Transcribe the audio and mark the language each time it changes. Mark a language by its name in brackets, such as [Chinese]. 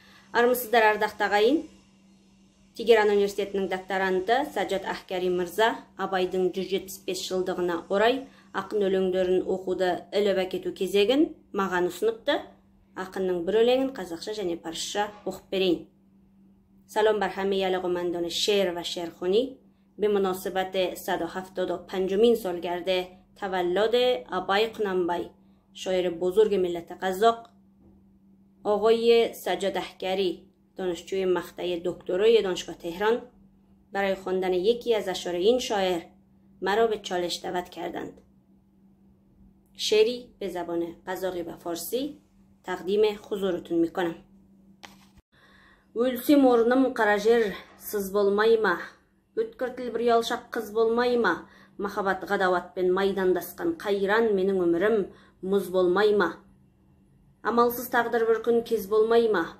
[Kazakh] Армысыздар ардақты ағайын. Тегеран университетінің докторанты Саджад Ахкари мырза Абайдың 175 жылдығына орай ақын өлеңдерін оқуды іліп әкету кезегін маған ұсыныпты. Ақынның бір өлеңін қазақша және парсша оқып берейін. [Persian] سلام بر همه علاقه‌مندان شعر و شعرخوانی به مناسبت 175مین سالگرد تولد ابای قننبای شاعر بزرگ ملت قزاق. آقای سجاد احکری دانشجوی مقطع دکترای دانشگاه تهران برای خواندن یکی از اشعار این شاعر مرا به چالش دعوت کردند. شعری به زبان قزاقی و فارسی تقدیم حضورتون میکنم. [Kazakh] Өлсем орным қара жер сыз болмай ма? Өткір тіл бір ұялшақ қыз болмай ма? Махаббат ғадауатпен майдандасқан қайран менің өмірім мұз болмай ма? Амалсыз тағдыр бір күн кез болмай ма?